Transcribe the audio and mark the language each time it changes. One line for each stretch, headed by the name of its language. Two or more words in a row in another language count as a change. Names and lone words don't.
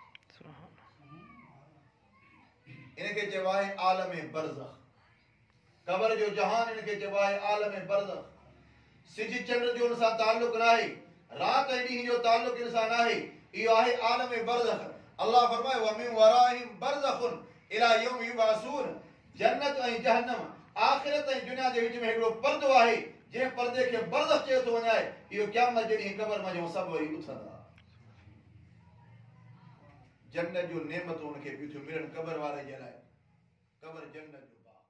Sindhi: इनके चइबो आहे
Arabic: عالم برزخ,
Sindhi: कब्र जो जहान इनके चइबो आहे
Arabic: عالم برزخ.
Sindhi: सिज चंड जो उन सां ताल्लुक़ न आहे, रात ऐं ॾींहं जो ताल्लुक़ इन सां न आहे, इहो आहे
Arabic: عالم برزخ.
Sindhi: अल्लाह फरमायो
Arabic: ومن ورائهم برزخ إلى يوم يبعثون,
Sindhi: जन्नत ऐं जहन्नम, आखिरत ऐं दुनिया जे विच में हिकिड़ो पर्दो आहे, जंहिं पर्दे खे बरज़ख चयो थो वञे, इहो क़यामत जे ॾींहुं कब्र मां जो सभु वरी उथंदा। जन्नत जो नेमतूं उनखे ॿियूं थियूं मिलनि कब्र वारे जे लाइ, कब्र जन्नत जो